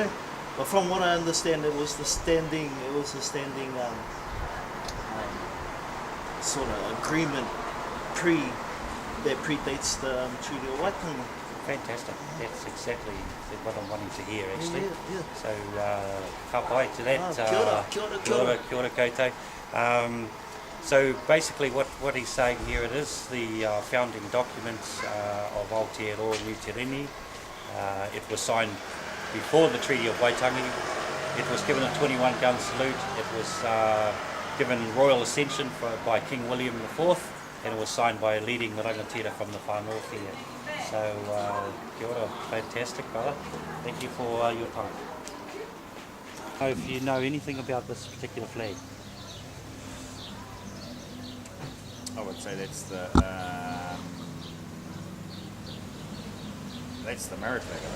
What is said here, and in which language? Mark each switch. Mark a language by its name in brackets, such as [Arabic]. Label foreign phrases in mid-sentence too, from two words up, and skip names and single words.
[English] But from what I understand, it was the standing sort of agreement that predates the Treaty of Waitangi. Fantastic. That's exactly what I'm wanting to hear, actually. Yeah. So, [Māori] ka pai [English] to that. [Māori] Kia ora. Kia ora koutou. [English] So basically what he's saying here, it is the founding documents of Aotearoa New Tireni. It was signed before the Treaty of Waitangi. It was given a 21-gun salute. It was given royal ascension by King William IV, and it was signed by a leading rangatira from the far north here. So, [Māori] kia ora, [English] fantastic, brother. Thank you for your time. If you know anything about this particular flag. I would say that's the marriage flag, I think.